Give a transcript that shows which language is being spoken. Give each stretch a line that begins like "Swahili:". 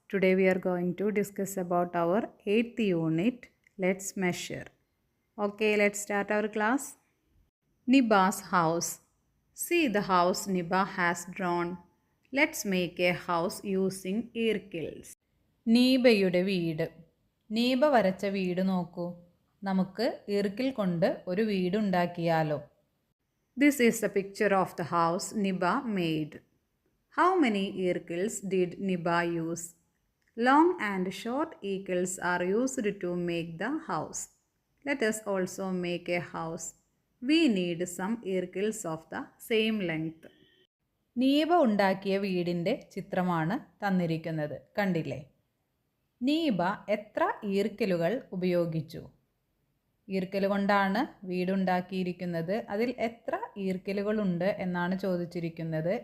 English: Today we are going to discuss about our 8th unit. Let's measure. Okay, let's start our class. Niba's house. See the house Niba has drawn. Let's make a house using earkills.
Malayalam: നീബയുടെ വീട്. നീബ വരച്ച വീട് നോക്കൂ. നമുക്ക് ഈർക്കിൽ കൊണ്ട് ഒരു വീടുണ്ടാക്കിയാലോ?
English: This is the picture of the house Niba made. How many earkills did Niba use? Long and short earkills are used to make the house. Let us also make a house. We need some earkills of the same length.
Malayalam: നീബ ഉണ്ടാക്കിയ വീടിൻ്റെ ചിത്രമാണ് തന്നിരിക്കുന്നത്. കണ്ടില്ലേ? നീബ എത്ര ഈർക്കിലുകൾ ഉപയോഗിച്ചു? ഈർക്കിൽ കൊണ്ടാണ് വീടുണ്ടാക്കിയിരിക്കുന്നത്. അതിൽ എത്ര ഈർക്കിലുകളുണ്ട് എന്നാണ് ചോദിച്ചിരിക്കുന്നത്.